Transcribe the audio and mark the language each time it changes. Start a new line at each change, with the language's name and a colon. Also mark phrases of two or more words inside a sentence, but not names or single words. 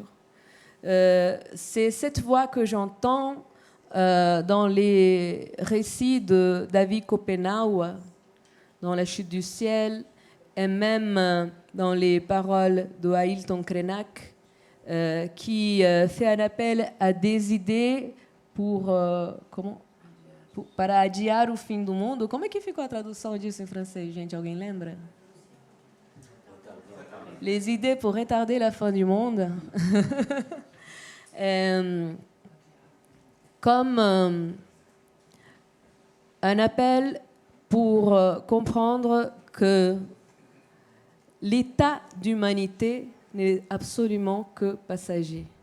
French: C'est cette voix que j'entends dans les récits de David Copenhague, dans La chute du ciel, et même dans les paroles de Ailton Krenak, qui fait un appel à des idées
Portuguese: para adiar o fim do mundo. Como é que ficou a tradução disso em francês, gente? Alguém lembra?
French: Les idées pour retarder la fin du monde. Comme un appel pour comprendre que l'état d'humanité n'est absolument que passager.